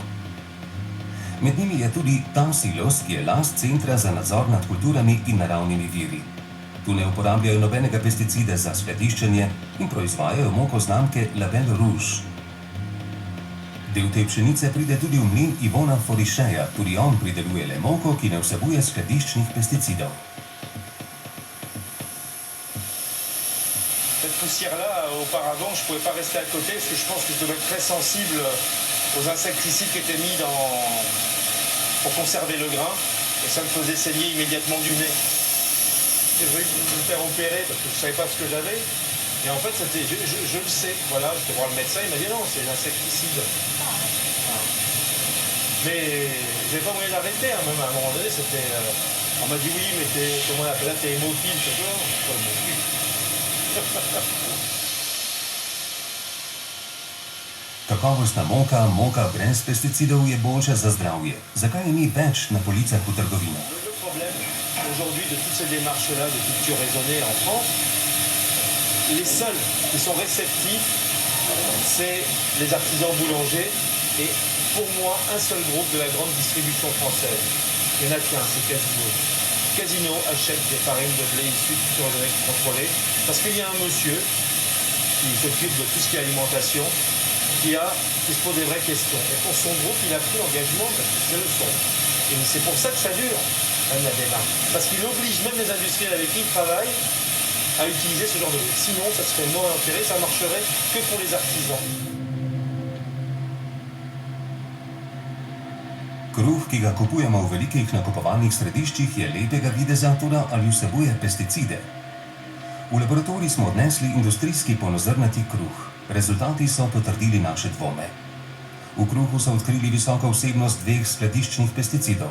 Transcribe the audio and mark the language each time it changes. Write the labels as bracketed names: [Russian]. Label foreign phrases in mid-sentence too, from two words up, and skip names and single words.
[Slovenian] Med njimi je tudi ta silos, ki je last Centra za nadzor nad kulturami in naravnimi viri. Tu ne uporabljajo nobenega pesticida za skladiščenje in proizvajajo moko znamke Label Rouge. Del te pšenice pride tudi v mlin Ivona Forišeja, tudi on prideluje le moko, ki ne vsebuje skladiščnih pesticidov. [French] Cette poussière-là, auparavant, je ne pouvais pas rester à côté parce que je pense que je devais être très sensible aux insecticides qui étaient mis pour conserver le grain et ça me faisait saigner immédiatement du nez. J'ai voulu me faire opérer parce que je ne savais pas ce que j'avais. Et en fait, je le sais. Voilà, j'étais voir le médecin, il m'a dit non, c'est l'insecticide. Mais j'ai pas moyen d'arrêter, hein. Même à un moment donné, on m'a dit oui, mais comment on appelle là, t'es hémophile, c'est quoi? Pas hémophile. [Slovenian] Kakovostna moka brez pesticidov je boljša za zdravje. Zakaj je ni več na policah v trgovinah? [French] Le problème aujourd'hui de toutes ces démarches-là de culture raisonnée en France, les seuls qui sont réceptifs, c'est les artisans boulangers et pour moi un seul groupe de la grande distribution française. Il n'y en a qu'un, c'est Casino. Casino achète des farines de blé issues de culture raisonnée contrôlée parce qu'il y a un monsieur qui s'occupe de tout ce qui est alimentation qui se pose des vraies questions. Et pour son groupe, il a pris l'engagement parce que c'est le son. Et c'est pour ça que ça dure, même la démarche. Parce qu'il oblige même les industriels avec qui il travaille à utiliser ce genre de blé. Sinon, ça serait moins intérêt, ça marcherait que pour les artisans. [Slovenian] Kruh, ki ga kupujemo v velikih nakupovalnih središčih, je lepega videza, toda ali vsebuje pesticide. V laboratorij smo odnesli industrijski polnozrnati kruh. Rezultati so potrdili naše dvome. V kruhu so odkrili visoko vsebnost dveh skladiščnih pesticidov.